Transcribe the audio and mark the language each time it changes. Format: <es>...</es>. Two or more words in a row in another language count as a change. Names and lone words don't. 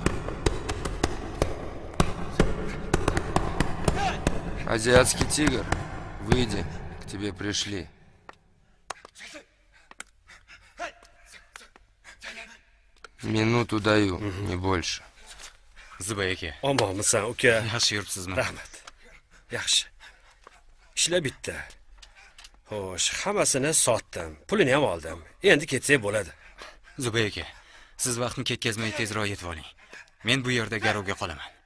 <ru>Азиатский тигр, выйди, к тебе пришли. Minutу даю, не больше.</ru> <uz>Zuba aka. Omonmisan, uka? Yaxshi yuribsizmi? Rahmat. Yaxshi. Ishlar bitta. Xo'sh, hammasini sotdim. Pulini ham oldim. Endi ketsak bo'ladi. Zuba aka, siz vaqtni ketkazmay tezroq yetib oling. Men bu yerda garovga qolaman.</uz>